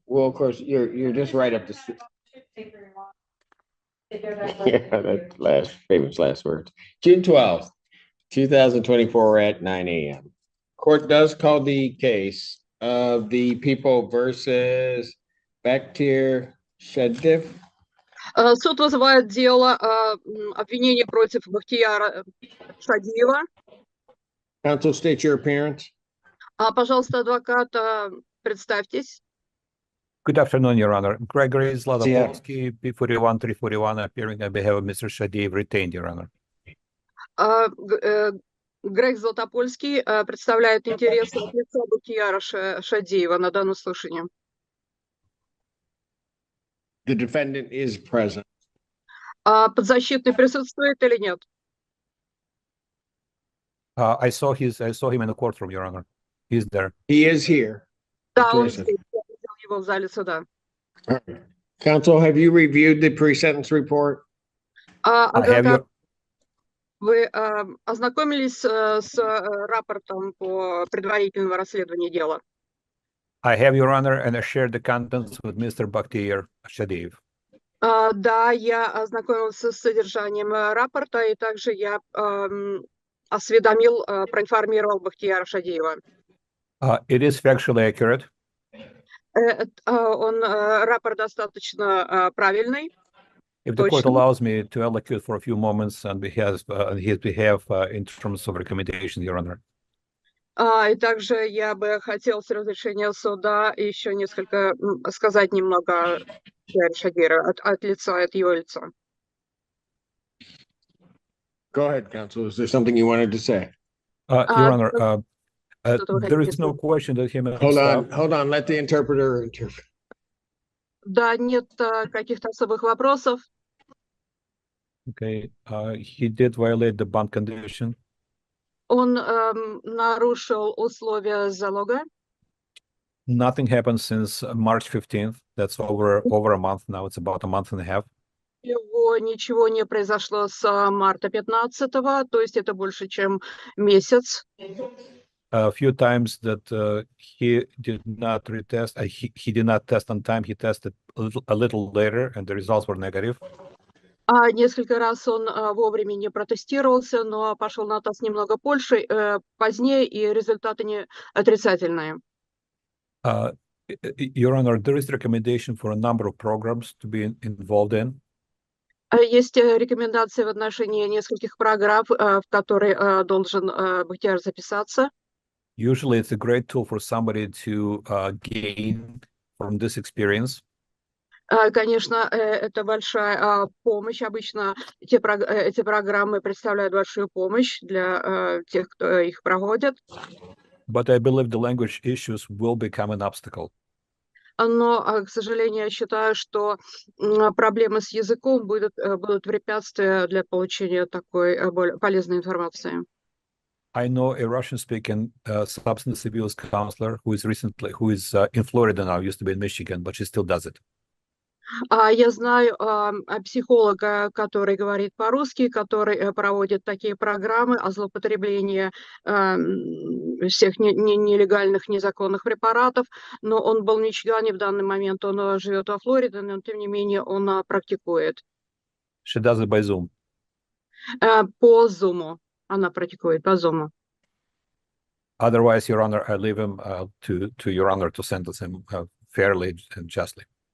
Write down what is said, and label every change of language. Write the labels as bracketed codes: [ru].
[en] Well, of course, you're just right up the street. Yeah, that famous last words. June 12th, 2024 at 9 a.m. Court does call the case of the people versus Baktir Shadif. [ru] Суд вызывает дело обвинения против Бахтияра Шадиева. [en] Counsel, state your appearance. [ru] Пожалуйста, адвокат, представьтесь. [en] Good afternoon, Your Honor. Gregory Zlatopovsky, P41-341, appearing on behalf of Mr. Shadiev, retained, Your Honor. [ru] Грег Златопольский представляет интересы от лица Бахтияра Шадиева на данном слушании. [en] The defendant is present. [ru] Подзащитный присутствует или нет? [en] I saw him in the courtroom, Your Honor. He's there. He is here. [ru] Да, он [en] Jason. [ru] здесь. Я видел его в зале суда. [en] All right. Counsel, have you reviewed the pre-sentence report? Have [ru] Адвокат, [en] you, [ru] вы ознакомились с рапортом по предварительному расследованию дела? [en] I have, Your Honor, and I shared the contents with Mr. Bakhtiar Shadiev. [ru] Да, я ознакомился с содержанием рапорта, и также я осведомил, проинформировал Бахтияра Шадиева. [en] It is factually accurate. [ru] Рапорт достаточно правильный. [en] If the court [ru] Точно. [en] allows me to allocate for a few moments on his behalf in terms of recommendation, Your Honor. [ru] И также я бы хотел с разрешения суда еще сказать немного о Шадиева от лица, от его лица. [en] Go ahead, counsel. Is there something you wanted to say? Your Honor, there is no question that him. Hold on. Let the interpreter interpret. [ru] Да, нет каких-то особых вопросов. [en] Okay, he did violate the bond condition. [ru] Он нарушил условия залога. [en] Nothing happened since March 15th. That's over a month now. It's about a month and a half. [ru] Ничего не произошло с марта 15-го, то есть это больше, чем месяц. [en] A few times that he did not retest. He did not test on time. He tested a little later, and the results were negative. [ru] Несколько раз он вовремя не протестировался, но пошел на тест немного позднее, и результаты не отрицательные. [en] Your Honor, there is recommendation for a number of programs to be involved in. [ru] Есть рекомендации в отношении нескольких программ, в которые должен быть записаться. [en] Usually, it's a great tool for somebody to gain from this experience. [ru] Конечно, это большая помощь. Обычно эти программы представляют большую помощь для тех, кто их проводит. [en] But I believe the language issues will become an obstacle. [ru] Но, к сожалению, я считаю, что проблемы с языком будут препятствия для получения такой полезной информации. [en] I know a Russian-speaking substance abuse counselor who is in Florida now, used to be in Michigan, but she still does it. [ru] Я знаю психолога, который говорит по-русски, который проводит такие программы о злоупотреблении всех нелегальных, незаконных препаратов, но он был в Мичигане в данный момент, он живет во Флориде, но тем не менее он практикует. [en] She does it by Zoom. [ru] По Zoom. Она практикует по Zoom. [en] Otherwise, Your Honor, I leave him to Your Honor to sentence him fairly and justly.